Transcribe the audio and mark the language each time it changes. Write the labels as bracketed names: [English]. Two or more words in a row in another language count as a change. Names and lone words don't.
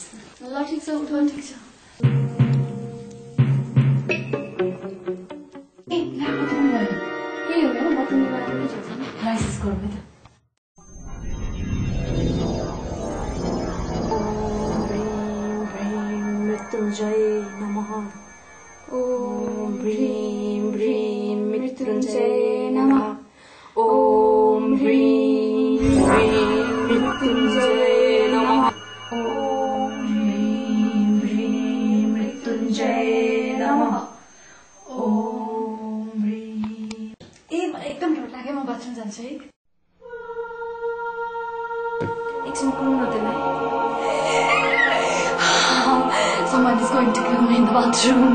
[Nepali] ल ठीक छ उठो ठीक छ ए ला बत्ती गरे के हो न बत्ती गरे के छ राइसेस गरौँ है त [Sanskrit] मृत्युञ्जय नमः ओम ह्रीं ह्रीं मृत्युञ्जय नमः ओम ह्रीं ह्रीं मृत्युञ्जय नमः ओम ह्रीं ह्रीं मृत्युञ्जय नमः ओम ह्रीं [Nepali] ए मलाई एकदम डर लाग्यो म बाथरुम जान्छु है एकछिन कुर्नु न त्यसलाई [English] Someone is going to kill me in the bathroom.